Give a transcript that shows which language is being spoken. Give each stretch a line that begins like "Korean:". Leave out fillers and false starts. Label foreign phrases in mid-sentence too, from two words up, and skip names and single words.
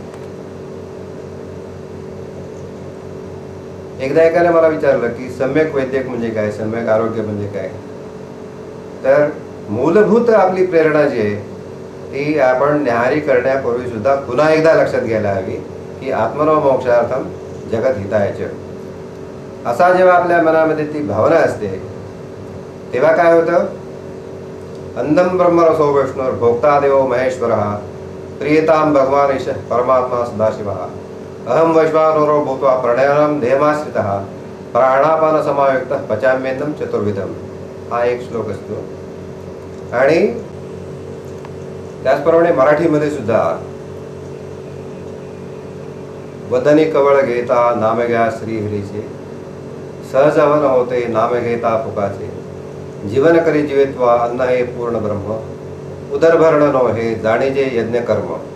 Marathi: एकदा एकाने मला विचारलं की सम्यक वैद्यक म्हणजे काय, सम्यक आरोग्य म्हणजे काय. तर मूलभूत आपली प्रेरणा जी आहे ती आपण न्याहारी करण्यापूर्वी सुद्धा पुन्हा एकदा लक्षात घ्यायला हवी की
Sanskrit: आत्मनो मोक्षार्थम जगत हिताय च.
Marathi: असा जेव्हा आपल्या मनामध्ये ती भावना असते तेव्हा काय होतं,
Sanskrit: अंधम ब्रह्मरसो विष्णुर भोक्ता देवो महेश्वरः प्रियताम भगवान ईश परमात्मा सदाशिवः अहम वैश्वानरो भूत्वा प्रणयनम ध्येयमाश्रितः प्राणापान समायुक्तः पचाम्यन्नं चतुर्विधम.
Marathi: हा एक श्लोक असतो. आणि त्याचप्रमाणे मराठीमध्ये सुद्धा वदनी कवळ घेता नाम घ्या श्रीहरीचे सहज हवन होते नाम घेता फुकाचे जीवन करी जीवित्वा अन्न हे पूर्ण ब्रह्म उदरभरण नो हे जाणीजे यज्ञ कर्म.